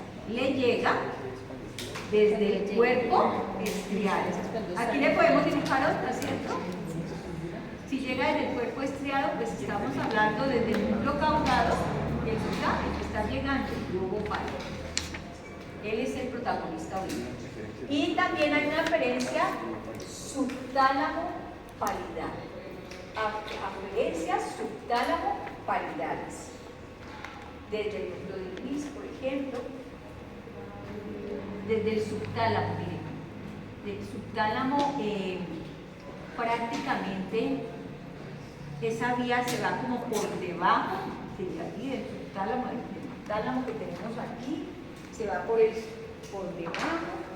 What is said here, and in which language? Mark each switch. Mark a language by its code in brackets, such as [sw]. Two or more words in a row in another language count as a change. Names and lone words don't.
[es] Le llega desde el cuerpo estriado. Aquí le podemos dibujar otra, ¿cierto? Si llega desde el cuerpo estriado, pues estamos hablando desde el núcleo caudado, que está llegando el globo pálido. Él es el protagonista ahorita. Y también hay una aferencia subtálamo palidal. Aferencias subtálamo palidales. Desde el núcleo de Luis, por ejemplo, desde el subtálamo, miren, del subtálamo prácticamente esa vía se va como por debajo de aquí, del subtálamo que tenemos aquí, se va por debajo,